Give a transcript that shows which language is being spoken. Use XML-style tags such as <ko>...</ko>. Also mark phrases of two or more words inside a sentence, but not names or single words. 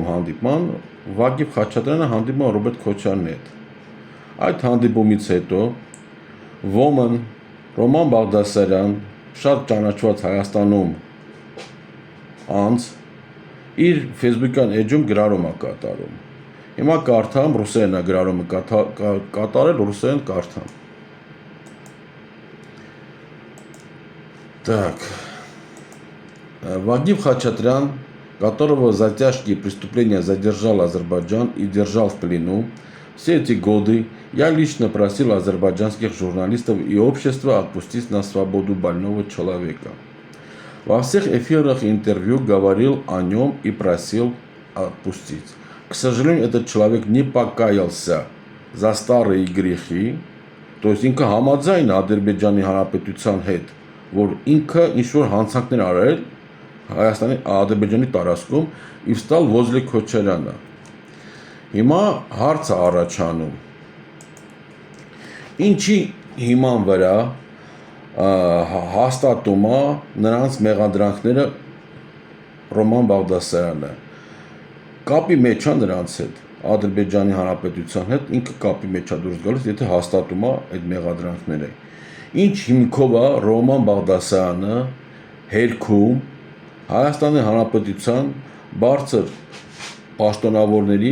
<hy>հանդիպման, Վագիվ Խաչատրյանը հանդիպում է Ռոբերտ Քոչարյանի հետ։ Այդ հանդիպումից հետո ոմն Ռոման Բաղդասարյան, շատ ճանաչված Հայաստանում անձ, իր Facebook-յան էջում գրառում է կատարում։ Հիմա կարդամ, ռուսերեն է գրառումը կատարել, ռուսերեն կարդամ։ Так.</hy> <ru>Вагив Хачатрян, которого за тяжкие преступления задержал Азербайджан и держал в плену, все эти годы я лично просил азербайджанских журналистов и общества отпустить на свободу больного человека. Во всех эфирах интервью говорил о нем и просил отпустить. К сожалению, этот человек не покаялся за старые грехи, то есть</ru> <hy>ինքը համաձայն Ադրբեջանի Հանրապետության հետ, որ ինքը ինչ-որ հանցանքներ արել Հայաստանի Ադրբեջանի տարածքում</hy> <ru>и встал возле</ru> <hy>Քոչարյանը։ Հիմա հարց է առաջանում. ինչի հիման վրա հաստատում է նրանց մեղադրանքները Ռոման Բաղդասարյանը։ Կապի մեջ է նրանց հետ, Ադրբեջանի Հանրապետության հետ, ինքը կապի մեջ է դուրս գալիս, եթե հաստատում է այդ մեղադրանքները։ Ինչ հիմքով է Ռոման Բաղդասարյանը հերքում Հայաստանի Հանրապետության բարձր պաշտոնավորների</hy>